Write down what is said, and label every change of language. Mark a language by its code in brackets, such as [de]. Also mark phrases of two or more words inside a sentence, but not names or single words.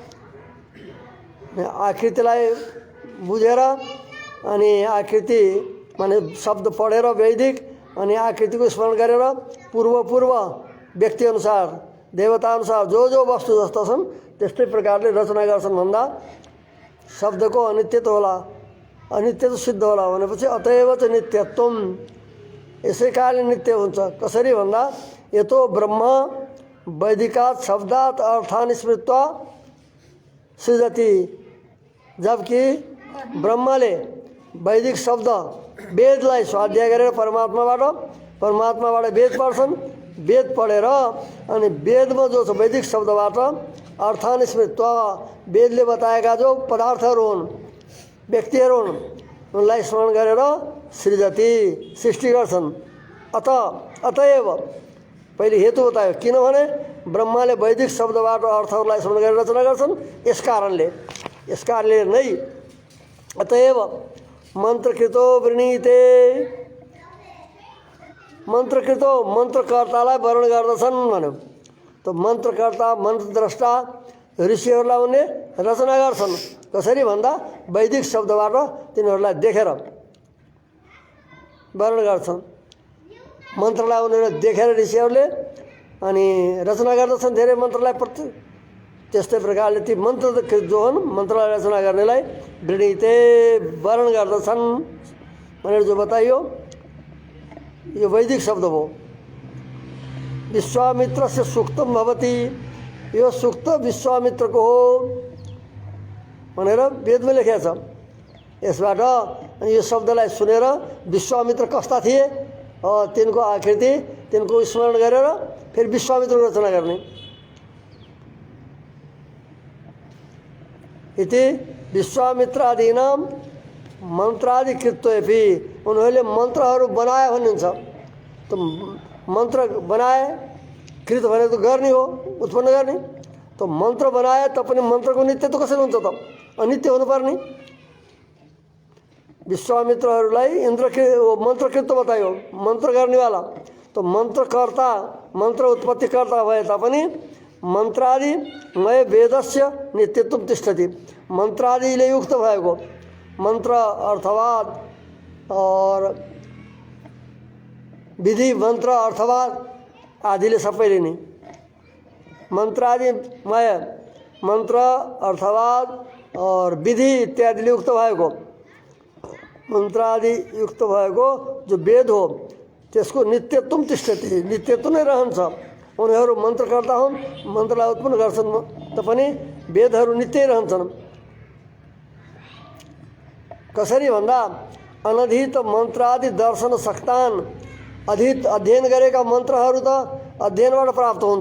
[ne] आकृतिलाई बुझेर अनि आकृति माने शब्द पढेर वैदिक अनि आकृतिको स्मरण गरेर पूर्व व्यक्तिअनुसार देवताअनुसार जो वस्तु जस्ता छन् त्यस्तै प्रकारले रचना गर्छन् भन्दा शब्दको अनित्य त होला, अनित्य त सिद्ध होला भनेपछि [sa] अतएव च नित्यत्वम, [ne] यसै कारणले नित्य हुन्छ। कसरी भन्दा [sa] यतो ब्रह्म वैदिकात् शब्दात् अर्थान् स्मृत्वा सृजति, [ne] जबकि ब्रह्मले वैदिक शब्द वेदलाई स्वाध्याय गरेर परमात्माबाट वेद पढ्छन्। वेद पढेर अनि वेदमा जो छ वैदिक शब्दबाट [sa] अर्थान् स्मृत्वा [ne] वेदले बताएका जो पदार्थहरू हुन् व्यक्तिहरू हुन् उनलाई स्मरण गरेर सृजति सृष्टि गर्छन्। अतएव पहिले हेतु बतायो किनभने ब्रह्माले वैदिक शब्दबाट अर्थहरूलाई स्मरण गरेर रचना गर्छन्। यसकारणले नै [sa] अतएव मन्त्रकृतो वृणीते, [ne] मन्त्रकृतो मन्त्रकर्तालाई वर्ण गर्दछन् भन्यो। त मन्त्रकर्ता मन्त्रद्रष्टा ऋषिहरूलाई उनले रचना गर्छन्। कसरी भन्दा वैदिक शब्दबाट तिनीहरूलाई देखेर वर्ण गर्छन्। मन्त्रलाई उनीहरूले देखेर ऋषिहरूले अनि रचना गर्दछन् धेरै मन्त्रलाई त्यस्तै प्रकारले ती मन्त्र जो हुन् मन्त्रलाई रचना गर्नेलाई वृणीते वर्ण गर्दछन् भनेर जो बताइयो यो वैदिक शब्द हो। [sa] विश्वामित्रस्य सूक्तम भवति, [ne] यो सूक्त विश्वामित्रको हो भनेर वेदमा लेखेको छ। यसबाट यो शब्दलाई सुनेर विश्वामित्र कस्ता थिए तिनको आकृति तिनको स्मरण गरेर फेरि विश्वामित्रको रचना गर्ने। [sa] इति विश्वामित्रादीनां मन्त्रादि कृत्वैपि, [ne] उनीहरूले मन्त्रहरू बनाए भन्नुहुन्छ। त मन्त्र बनाए कृत भने त गर्ने हो उत्पन्न गर्ने। त मन्त्र बनाए पनि मन्त्रको नित्य त कसरी हुन्छ त अनित्य हुनुपर्ने। विश्वामित्रहरूलाई मन्त्रकृत बतायो मन्त्र गर्नेवाला। त मन्त्रकर्ता मन्त्र उत्पत्तिकर्ता भए तापनि [sa] मन्त्रादि मय वेदस्य नित्यत्व तिष्ठति, [ne] मन्त्रादिले युक्त भएको मन्त्र अर्थवाद और विधि मन्त्र अर्थवाद आदिले सबैले नै मन्त्रादिमय मन्त्र अर्थवाद और विधि इत्यादिले युक्त भएको मन्त्रादि युक्त भएको जो वेद हो त्यसको [sa] नित्यत्व तिष्ठति, [ne] नित्यत्व नै रहन्छ। उनीहरू मन्त्रकर्ता हुन् मन्त्रलाई उत्पन्न गर्छन् पनि वेदहरू नित्य रहन्छन्। कसरी भन्दा [sa] अनधित मन्त्रादि दर्शन सक्तान, [ne] अध्ययन गरेका मन्त्रहरू त अध्ययनबाट प्राप्त हुन्छ।